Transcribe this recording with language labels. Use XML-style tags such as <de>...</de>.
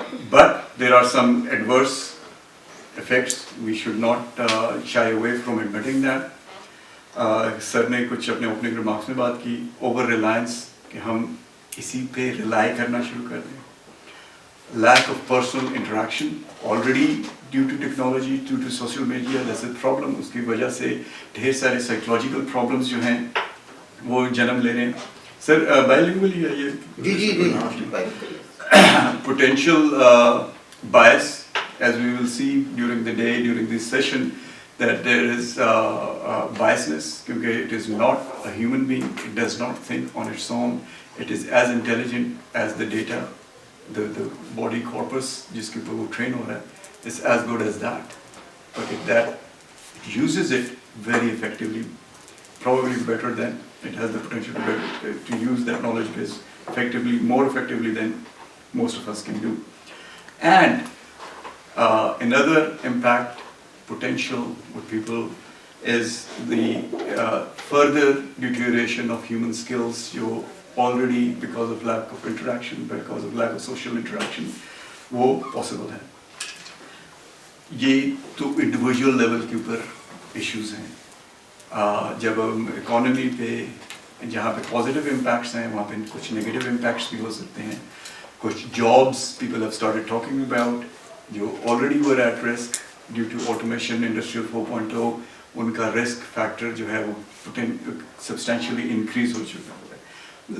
<en>But there are some adverse effects. We should not shy away from admitting that.</en> <hi>Sir ने कुछ अपने opening remarks में बात की, ओवर रिलायंस, कि हम इसी पे रिलाई करना शुरू कर दें.</hi> <en>Lack of personal interaction, already due to technology, due to social media, that's a problem.</en> <hi>उसकी वजह से ढेर सारे psychological problems जो हैं वो जन्म ले रहे हैं. सर bilingual ही है ये? जी.</hi> <en>Potential bias, as we will see during the day, during this session, that there is biasness, क्योंकि it is not a human being, it does not think on its own, it is as intelligent as the data. The body corpus जिसके ऊपर वो train हो रहा है is as good as that, but if that uses it very effectively, probably better than it has the potential to use that knowledge base effectively, more effectively than most of us can do. And another impact potential with people is the further deterioration of human skills. जो already because of lack of interaction, because of lack of social interaction, वो possible है.</en> <hi>ये तो individual level के ऊपर issues हैं. जब हम economy पे जहाँ पे positive impacts हैं, वहाँ पे कुछ negative impacts भी हो सकते हैं.</hi> <en>कुछ jobs people have started talking about जो already were at risk due to automation, industrial 4.0, उनका risk factor जो है वो substantially increase हो चुका है.</en>